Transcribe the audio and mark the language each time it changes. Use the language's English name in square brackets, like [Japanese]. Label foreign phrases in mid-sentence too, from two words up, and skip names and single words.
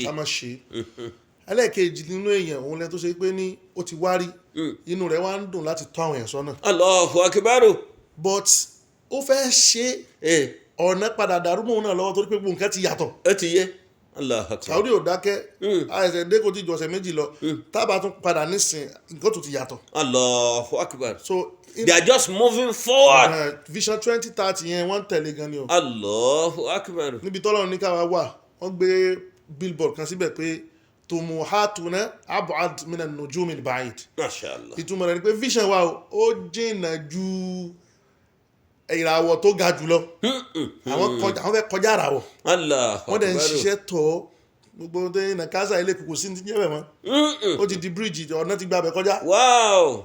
[Yoruba] ká má ṣe ẹlẹ́ẹ̀kejì nínú èèyàn òun lẹ tó ṣe pé ní ó ti wá rí inú rẹ̀ wá ń dùn láti tọ́ àwọn èèyàn sọ́nà [Arabic] الله أكبر. [Yoruba] but ó fẹ́ ṣe ọ̀nà padà dàrú mọ́ òun náà lọ́wọ́ torí pé gbogbo nǹkan ti yàtọ̀ Ó ti yé. [Arabic] الله أكبر. [Yoruba] Saudi ò dákẹ́ àìsàn dé kò tí ju ọ̀sẹ̀ méjì lọ tábà tún padà nísìn nǹkan tó ti yàtọ̀ [Arabic] الله أكبر. [English] so They are just moving forward. [Yoruba] vision 2030 yẹn wọ́n ń tẹ̀lé gan ni o [Arabic] الله أكبر. [Yoruba] níbi tọ́lọ́run ní káwa wà wọ́n gbé billboard kan síbẹ̀ pé [Arabic] طموحاتنا أبعد من النجوم البعيدة ما شاء الله. [Yoruba] ìtumọ̀ rẹ̀ ni pé vision wa ó jìnnà ju ìràwọ̀ tó ga jùlọ àwọn fẹ́ kọjá ìràwọ̀ [Arabic] Allahu [Yoruba] wọ́n dẹ̀ ń [Arabic] Akbar. [Yoruba] ṣiṣẹ́ tọ́ gbogbo tó yẹn kásá ilé kùkù sí ti jẹ́bẹ̀ mọ́ ó ti di bíríìjì ọ̀nà ti gbàbẹ̀ kọjá [English] Wow.